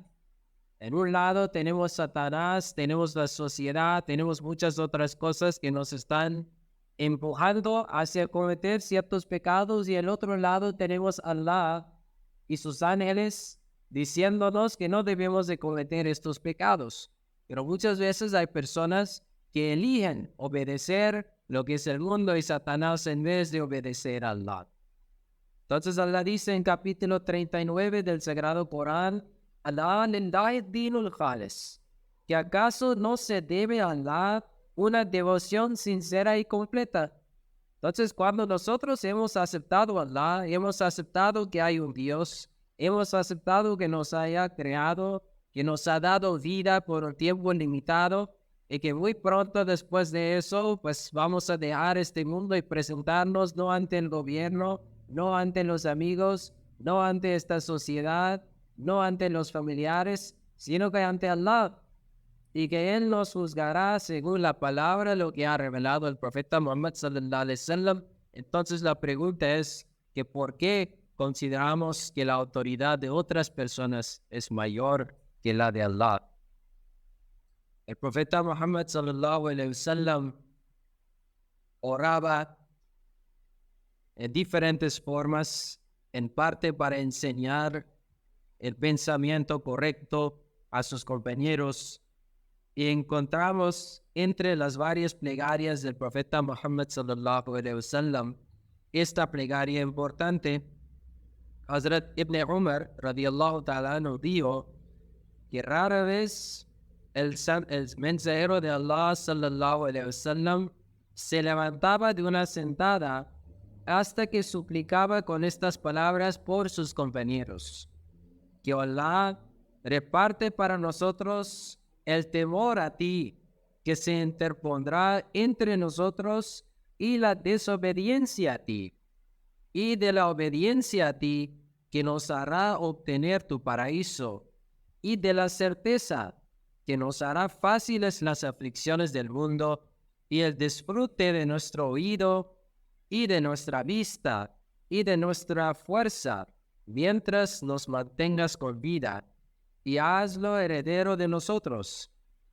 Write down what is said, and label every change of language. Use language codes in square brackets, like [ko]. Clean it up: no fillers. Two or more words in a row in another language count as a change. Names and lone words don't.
[es] En un lado tenemos Satanás, tenemos la sociedad, tenemos muchas otras cosas que nos están empujando hacia cometer ciertos pecados, y el otro lado tenemos a Allah y sus ángeles diciéndonos que no debemos de cometer estos pecados. Pero muchas veces hay personas que eligen obedecer lo que es el mundo y Satanás en vez de obedecer a Allah. Entonces Allah dice en capítulo 39 del Sagrado Corán: [ar] الله لله الدين الخالص, [es] que acaso no se debe a Allah una devoción sincera y completa. Entonces, cuando nosotros hemos aceptado a Allah, hemos aceptado que hay un Dios, hemos aceptado que nos haya creado, que nos ha dado vida por un tiempo limitado, y que muy pronto después de eso, pues vamos a dejar este mundo y presentarnos no ante el gobierno, no ante los amigos, no ante esta sociedad, no ante los familiares, sino que ante Allah, y que Él nos juzgará según la palabra, lo que ha revelado el profeta Muhammad [ar] صلى الله عليه وسلم. [es] Entonces la pregunta es que ¿por qué consideramos que la autoridad de otras personas es mayor que la de Allah? El profeta Muhammad [ar] صلى الله عليه وسلم [es] oraba en diferentes formas, en parte para enseñar el pensamiento correcto a sus compañeros, y encontramos entre las varias plegarias del profeta Muhammad [ar] صلى الله عليه وسلم [es] esta plegaria importante. Hazrat Ibn Umar [ar] رضي الله تعالى عنه [es] dijo que rara vez el mensajero de Allah [ar] صلى الله عليه وسلم [es] se levantaba de una sentada hasta que suplicaba con estas palabras por sus compañeros: que Allah reparte para nosotros el temor a ti, que se interpondrá entre nosotros y la desobediencia a ti, y de la obediencia a ti, que nos hará obtener tu paraíso, y de la certeza, que nos hará fáciles las aflicciones del mundo, y el disfrute de nuestro oído, y de nuestra vista, y de nuestra fuerza, mientras nos mantengas con vida, y hazlo heredero de nosotros.